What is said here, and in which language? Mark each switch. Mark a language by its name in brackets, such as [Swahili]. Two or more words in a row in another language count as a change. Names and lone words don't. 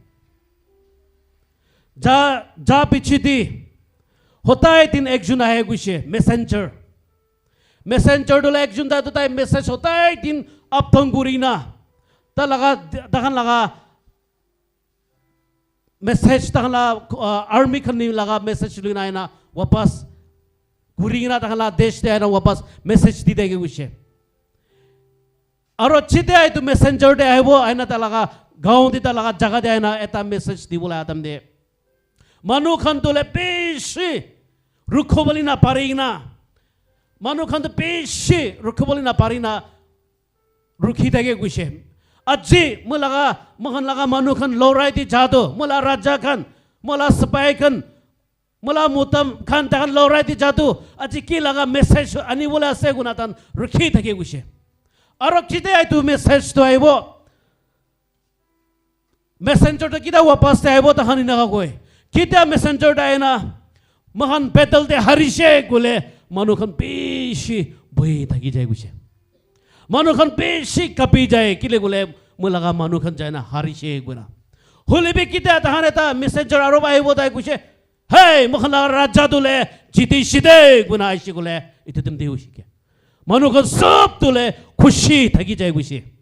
[Naga Pidgin] ja pichi di hotai tin ekjun ahe guise messenger dole ekjun da tai message hotai tin apthangurina ta laga dakan laga message ta la army khan ni laga message lina ina wapas Kurina takala desh de na wapas message di dege guise aro chite ai tu messenger de aibo aina talaga gaon di talaga jaga de aina eta message di bola atam de manu khan tole peshi rukhobali na parina manu khan to peshi rukhobali na parina rukhi dege guise aji mulaga mohan laga manu khan lorai di jado mula raja khan mula spy khan Mula mutam khan takan lorai di jatu aji ki laga message ani bola ase gunatan rukhi thake guise aro kite ai tu message to aibo messenger to kida wapas te aibo ta hani naga koi kita messenger ta aina mahan battle te harise gule manu khan peshi boi thaki jai guise manu khan peshi kapi jai kile gule mulaga manu khan jaina harise guna hulibi kita ta haneta messenger aro aibo ta guise Hey, mukhala raja dule jiti shide guna aishi gule itu tum deu shike manu kan sab dule khushi thaki jai gushi